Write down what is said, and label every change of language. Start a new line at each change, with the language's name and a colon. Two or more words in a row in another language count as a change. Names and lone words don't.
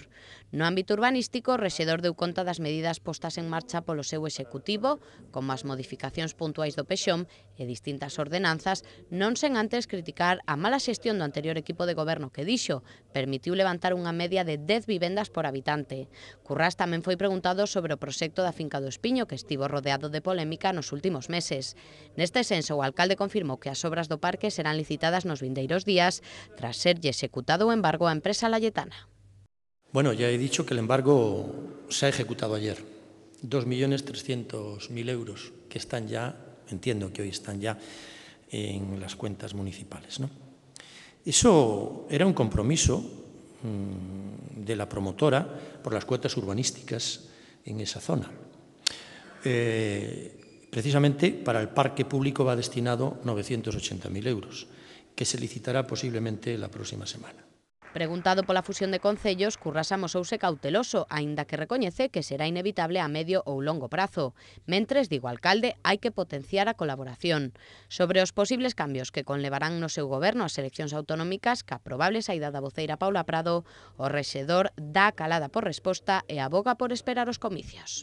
Galician: No ámbito urbanístico, o rexedor deu conta das medidas postas en marcha polo seu executivo, como as modificacións puntuais do Pexón e distintas ordenanzas, non sen antes criticar a mala xestión do anterior equipo de goberno que, dixo, permitiu levantar unha media de 10 vivendas por habitante. Currás tamén foi preguntado sobre o proxecto da finca do Espiño, que estivo rodeado de polémica nos últimos meses. Neste senso, o alcalde confirmou que as obras do parque serán licitadas nos vindeiros días tras serlle executado o embargo á empresa Layetana.
Spanish: Bueno, ya he dicho que el embargo se ha ejecutado ayer. 2.300.000 euros que están ya, entiendo que hoy están ya en las cuentas municipales, ¿no? Eso era un compromiso de la promotora por las cuotas urbanísticas en esa zona. Precisamente para el parque público va destinado 980.000 euros, que se licitará posiblemente la próxima semana.
Galician: Preguntado pola fusión de concellos, Currás amosouse cauteloso, aínda que recoñece que será inevitable a medio ou longo prazo. Mentres, digo alcalde, hai que potenciar a colaboración. Sobre os posibles cambios que conlevarán no seu goberno as eleccións autonómicas, ca probable saída da voceira Paula Prado, o rexedor dá calada por resposta e aboga por esperar os comicios.